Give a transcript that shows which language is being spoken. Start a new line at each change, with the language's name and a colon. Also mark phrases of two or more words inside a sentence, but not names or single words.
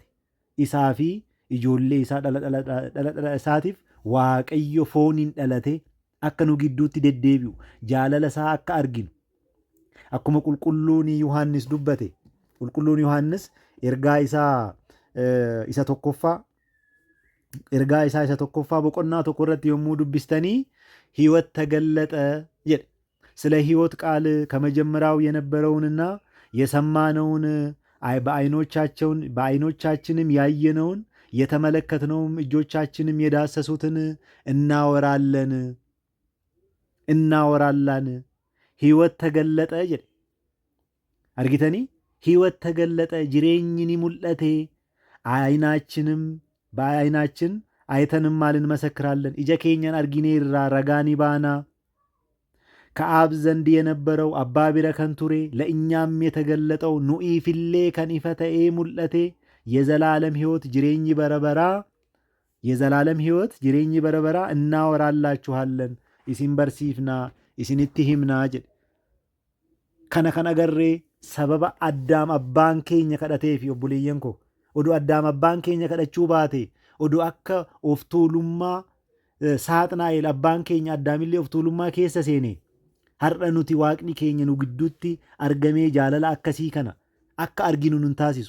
Oromo: Isaa fi ijoollee isaa dhala isaatiif Waaqayyo fooniin dhalate akka nu gidduutti deddeebi'u jaalala isaa akka arginu. Akkuma qulqulluun Yohaannis dubbate qulqulluun Yohaannis ergaa isaa isa tokkoffaa boqonnaa tokko irratti yommuu dubbistanii
Amharic: ሕይወት ተገለጠ
Oromo: jedhe.
Amharic: ስለ ሕይወት ቃል ከመጀመሪያው የነበረውንና የሰማነውን በዓይኖቻችንም ያየነውን የተመለከትነውም እጆቻችንም የዳሰሱትን እናወራለን ሕይወት ተገለጠ jedhe.
Oromo: argitanii
Amharic: ሕይወት ተገለጠ
Oromo: jireenyi ni mul'ate
Amharic: በዓይናችን አይተንማል እንመሰክራለን
Oromo: ija keenyan argineerra ragaa ni baana
Amharic: ከአብ ዘንድ የነበረው
Oromo: abbaa bira kan ture
Amharic: ለእኛም የተገለጠው
Oromo: nuuf ille kan ifa ta'e mul'ate
Amharic: የዘላለም ሕይወት
Oromo: jireenya bara baraa
Amharic: እናወራላችኋለን
Oromo: isin beeksifna isinitti himna jedhe. kana kan agarree sababa Addaam abbaan keenya kadhateefi obboleeyyan koo oduu Addaam abbaan keenya kadhachuu baate oduu akka of tuulummaa Saaxinaa'eel abbaan keenya Addaamillee of tuulummaa keessa seene har'a nuti waaqni keenya nu gidduutti argamee jaalala akkasii kana akka arginu nun taasisu.